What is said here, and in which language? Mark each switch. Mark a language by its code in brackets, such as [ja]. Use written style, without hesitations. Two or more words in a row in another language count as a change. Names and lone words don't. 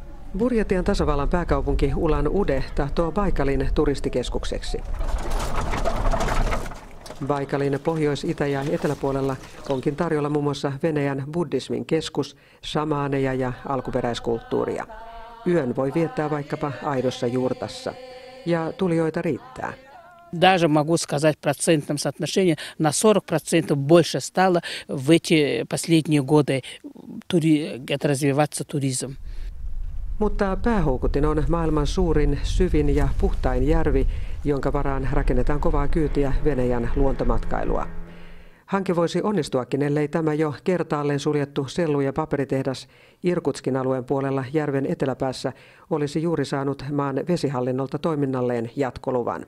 [fi] Burjatian tasavallan pääkaupunki Ulan-Ude tahtoo Baikalin turistikeskukseksi. Baikalin pohjois-, itä- ja eteläpuolella onkin tarjolla muun muassa Venäjän buddhismin keskus, samaaneja ja alkuperäiskulttuuria. Yön voi viettää vaikkapa aidossa juurtassa. Ja tulijoita riittää. [ru] Даже могу сказать в процентном соотношении, на 40% больше стало в эти последние годы развиваться туризм. [fi] Mutta päähoukutin on maailman suurin, syvin ja puhtain järvi, jonka varaan rakennetaan kovaa kyytiä Venäjän luontomatkailua. Hanke voisi onnistuakin, ellei tämä jo kertaalleen suljettu sellu- ja paperitehdas Irkutskin alueen puolella järven eteläpäässä olisi juuri saanut maan vesihallinnolta toiminnalleen jatkoluvan.